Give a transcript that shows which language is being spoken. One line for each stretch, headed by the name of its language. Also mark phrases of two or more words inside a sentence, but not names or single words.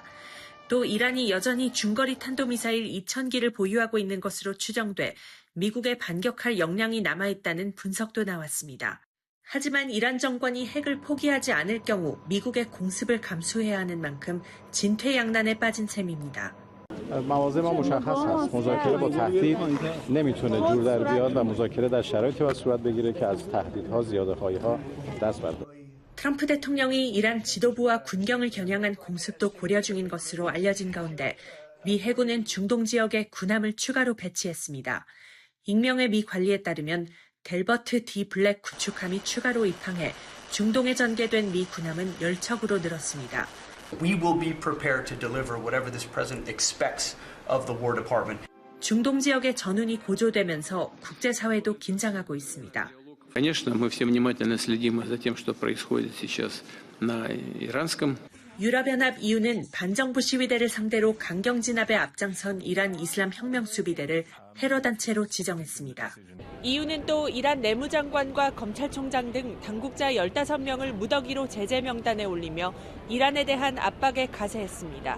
Korean: 또 이란이 여전히 중거리 탄도미사일 2000기를 보유하고 있는 것으로 추정돼 미국에 반격할 역량이 남아있다는 분석도 나왔습니다. 하지만 이란 정권이 핵을 포기하지 않을 경우 미국의 공습을 감수해야 하는 만큼 진퇴양난에 빠진 셈입니다.
Persian: مواضع ما مشخص هست. مذاکره با تهدید نمیتونه جور در بیاد و مذاکره در شرایطی باید صورت بگیره که از تهدیدها زیاده‌خواهی‌ها دست برداره.
Korean: 트럼프 대통령이 이란 지도부와 군경을 겨냥한 공습도 고려 중인 것으로 알려진 가운데 미 해군은 중동 지역에 군함을 추가로 배치했습니다. 익명의 미 관리에 따르면 델버트 D 블랙 구축함이 추가로 입항해 중동에 전개된 미 군함은 10척으로 늘었습니다.
English: We will be prepared to deliver whatever this president expects of the War Department.
Korean: 중동 지역의 전운이 고조되면서 국제사회도 긴장하고 있습니다.
Russian: Конечно, мы все внимательно следим за тем, что происходит сейчас на иранском.
Korean: 유럽연합 EU는 반정부 시위대를 상대로 강경 진압에 앞장선 이란 이슬람 혁명 수비대를 테러 단체로 지정했습니다. EU는 또 이란 내무장관과 검찰총장 등 당국자 15명을 무더기로 제재 명단에 올리며 이란에 대한 압박에 가세했습니다.